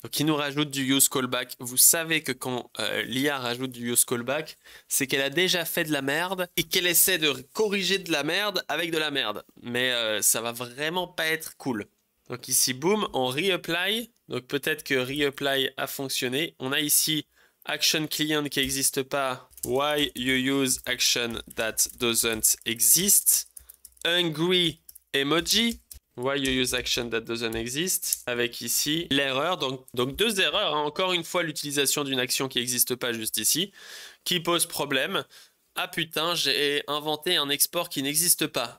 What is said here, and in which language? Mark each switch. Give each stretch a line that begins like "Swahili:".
French: Donc il nous rajoute du use callback. Vous savez que quand l'IA rajoute du use callback, c'est qu'elle a déjà fait de la merde et qu'elle essaie de corriger de la merde avec de la merde. Mais ça va vraiment pas être cool. Donc ici, boum, on reapply. Donc peut-être que reapply a fonctionné. On a ici action client qui n'existe pas.
English: Why you use action that doesn't exist. Angry emoji, why you use action that doesn't exist,
French: avec ici l'erreur, donc deux erreurs, hein. Encore une fois l'utilisation d'une action qui n'existe pas juste ici, qui pose problème. Ah putain, j'ai inventé un export qui n'existe pas.